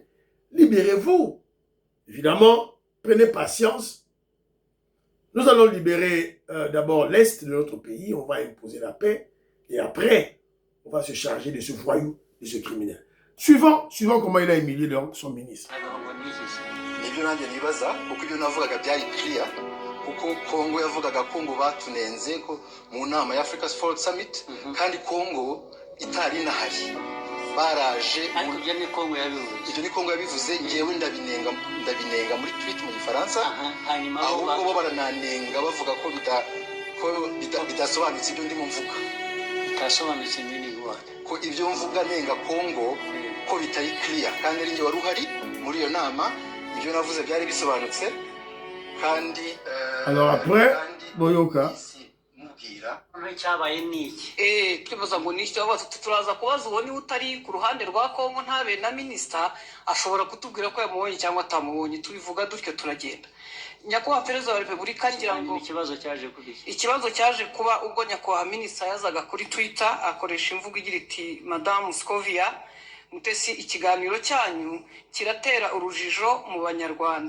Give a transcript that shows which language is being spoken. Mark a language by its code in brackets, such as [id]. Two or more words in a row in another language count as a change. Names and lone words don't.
[fr] Libérez-vous. Évidemment, prenez patience. Nous allons libérer d'abord l'Est de notre pays. On va imposer la paix. Et après, on va se charger de ce voyou, de ce criminel. Suivant comment il a humilié son ministre. [rw] Nibyo nanjye nibaza kuko ibyo navugaga byari clear kuko Kongo yavugaga Kongo batunenze ko mu nama ya Africa Sport Summit kandi Kongo itari nahari baraje ibyo ni Kongo yabivuze ibyo ni Kongo yabivuze ngewe ndabinenga muri tweet mu Gifaransa hanyuma ahubwo bo barananenga bavuga ko bidasobanutse ibyo ndimo mvuga bitasobanutse nini ko ibyo mvuga nenga Kongo ko bitari clear kandi ari nge wari uhari muri iyo nama. [fr] Alors après, Boyoka. [rw] Cyabaye niki twibaza ngo niki turaza kubaza uwo ni utari ku ruhande rwa Kongo ntabe na minister ashobora kutubwira ko yamubonye cyangwa atamubonye tubivuga dutyo turagenda. Nyakubahwa Perezida wa Repubulika ngira ngo ikibazo cyaje kuba ubwo nyakubahwa minister yazaga kuri Twitter akoresha imvugo igira iti Madame Scovia Mutesi ikiganiro cyanyu kiratera urujijo mu banyarwanda.